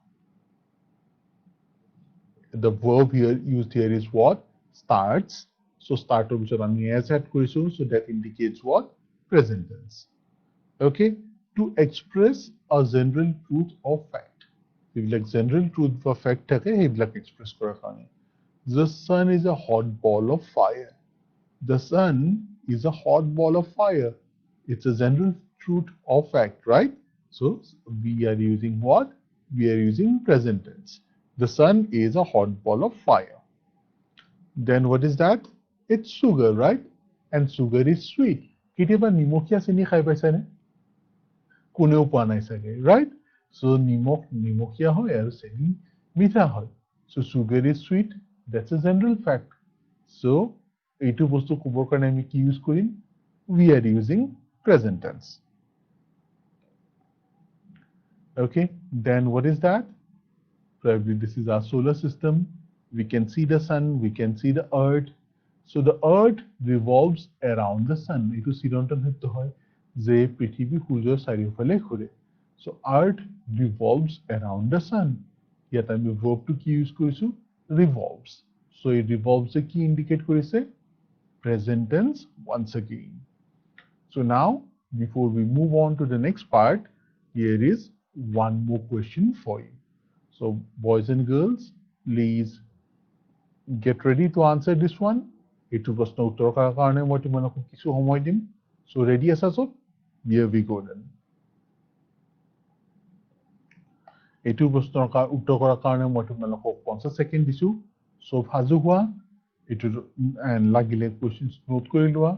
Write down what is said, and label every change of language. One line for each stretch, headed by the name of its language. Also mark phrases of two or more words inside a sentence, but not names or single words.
English: The verb here used here is what? Starts. So start
Assamese: বজত আমি
English: as add korisu, so that indicates what? Present tense. Okay, to express a general truth or fact. Like general truth or fact
Assamese: থাকে সেইবিলাক express কৰাৰ কাৰণে.
English: The sun is a hot ball of fire. The sun is a hot ball of fire. It's a general truth or fact, right? So we are using what? We are using present tense. The sun is a hot ball of fire. Then what is that? It's sugar, right? And sugar is sweet.
Assamese: কেতিয়াবা নিমখীয়া চেনি খাই পাইছানে? কোনেও পোৱা নাই চাগে,
English: right? So
Assamese: নিমখীয়া হয় আৰু চেনি মিঠা হয়.
English: So sugar is sweet. That's a general fact.
Assamese: So এইটো বস্তু ক'বৰ কাৰণে আমি কি ইউজ কৰিম?
English: We are using present tense. Okay, then what is that? Probably this is our solar system. We can see the sun, we can see the earth. So the earth revolves around the sun.
Assamese: এইটো চিৰন্তন সত্য হয় যে পৃথিৱী সূৰ্যৰ চাৰিওফালে ঘূৰে.
English: So earth revolves around the sun.
Assamese: Yet আমি verb to কি use কৰিছো? Revolves. So it revolves কি indicate কৰিছে?
English: Present tense once again. So now, before we move on to the next part, here is one more question for you. So boys and girls, please get ready to answer this one.
Assamese: এইটো প্ৰশ্ন উত্তৰ কৰাৰ কাৰণে মই তোমালোকক কিছু সময় দিম.
English: So ready
Assamese: আছা চব?
English: Here we go then.
Assamese: এইটো প্ৰশ্নৰ উত্তৰ কৰাৰ কাৰণে মই তোমালোকক 50 সেকেন্ড দিছো. So সাজু হোৱা. এইটো লাগিলে questions নোট কৰি লোৱা.